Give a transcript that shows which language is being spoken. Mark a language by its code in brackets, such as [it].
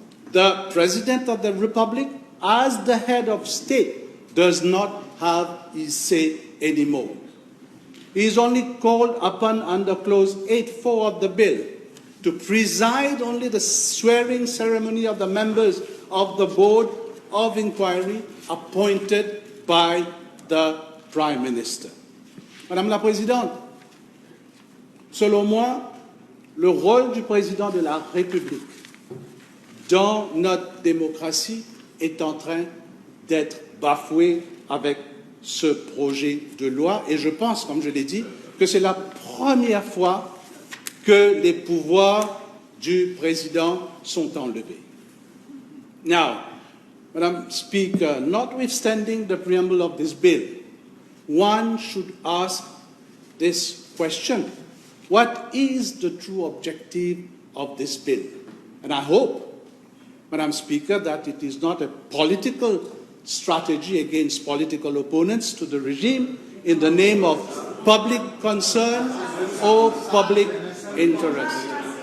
[en] The President of the Republic, as the head of state, does not have his say anymore. He is only called upon under Clause 8.4 of the bill to preside only the swearing ceremony of the members of the Board of Inquiry appointed by the Prime Minister. [fr] Madame la Présidente, selon moi, le rôle du Président de la République dans notre démocratie est en train d'être bafoué avec ce projet de loi et je pense, comme je l'ai dit, que c'est la première fois que les pouvoirs du Président sont enlevés. [en] Now, Madam Speaker, notwithstanding the preamble of this bill, one should ask this question: what is the true objective of this bill? And I hope, Madam Speaker, that it is not a political strategy against political opponents to the regime in the name of public concern or public interest.